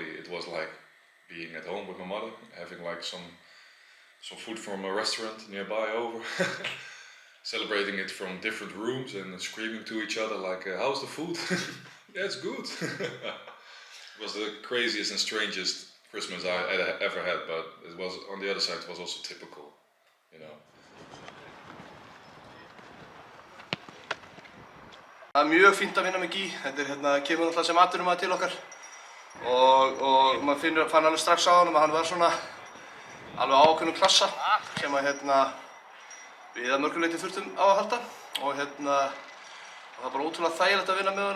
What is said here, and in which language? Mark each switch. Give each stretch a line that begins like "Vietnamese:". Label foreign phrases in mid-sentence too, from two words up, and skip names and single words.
English: It was like being at home with my mother, having like some food from a restaurant nearby over, celebrating it from different rooms and screaming to each other like, how's the food? Yeah, it's good. It was the craziest and strangest Christmas I ever had, but it was, on the other side, it was also typical, you know.
Icelandic: Það er mjög fínt að vinna með Gí. Þetta er kemur náttúrulega sem atvinnumaður til okkar og maður fann alveg strax á honum að hann var svona alveg ákveðnum klassa sem að við að mörgu leyti þurftum á að halda og það er bara ótrúlega þægilegt að vinna með honum.